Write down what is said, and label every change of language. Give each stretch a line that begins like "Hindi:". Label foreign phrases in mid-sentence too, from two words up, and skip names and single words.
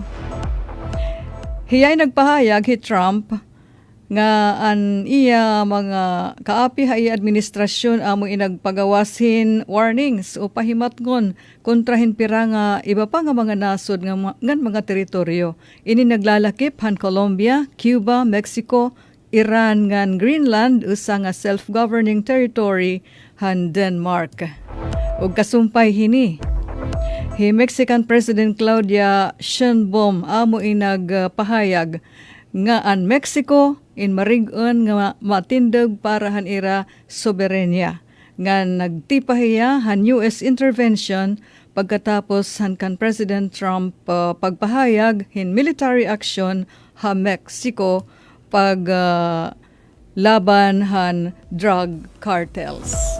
Waray: Hiyay nagpahayag Trump nga an iya mga kaapi ha iya administrasyon amo inagpagawasin warnings o pahimatngon kontrahin pira nga iba pa nga mga nasod ngan mga teritoryo. Ini naglalakip han Colombia, Cuba, Mexico, Iran ngan Greenland usa nga
English: self-governing territory
Waray: han Denmark. Ug kasumpay hini
English: Mexican President
Waray: Claudia Sheinbaum amo nagpahayag nga ang Mexico marig-on nga matindog para han ira soberenya nga nagtipahiya han
English: US intervention
Waray: pagkatapos han kan President Trump pagpahayag hin
English: military action
Waray: ha Mexico pag laban han
English: drug cartels.